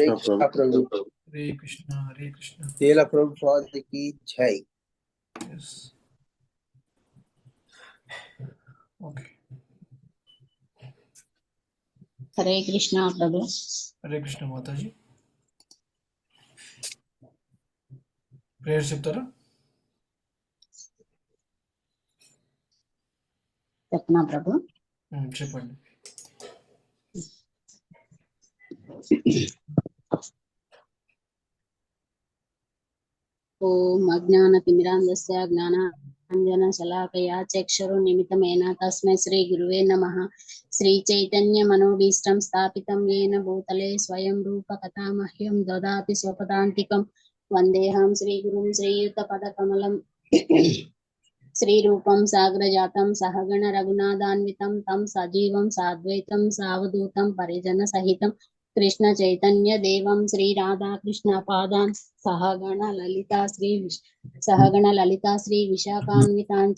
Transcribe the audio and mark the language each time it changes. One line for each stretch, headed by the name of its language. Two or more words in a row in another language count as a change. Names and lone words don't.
Hindi: कृष्ण कृष्ण प्रभु। हरे कृष्ण तेला प्रभुपाद की जय।
English: yes okay
Hindi: हरे कृष्णा प्रभु। हरे कृष्ण माता जी
Telugu: ప్రేయర్ చెప్తారా చెప్పనా ప్రభు? చెప్పండి.
Sanskrit: ఓం అజ్ఞానతిమిరాంధస్య జ్ఞానాంజనశలాకయా అంజనశలాకయా చక్షురున్మిలితమేన తస్మై శ్రీ గురువే నమః. శ్రీ చైతన్య మనోభీష్టం స్థాపితం येन భూతలే స్వయం రూప కథామహ్యం దదాతి స్వపదాంతికం. వందేహం శ్రీగురుం శ్రీయుతపదకమలం శ్రీరూపం సాగ్రజాతం సహగణ రఘునాథాన్వితం తం సజీవం సాద్వైతం సావధూతం పరిజన సహితం కృష్ణ చైతన్య దేవం శ్రీ రాధాకృష్ణ పాదాన్ సహగణ లలితా శ్రీ విశాఖాన్వితాంచ.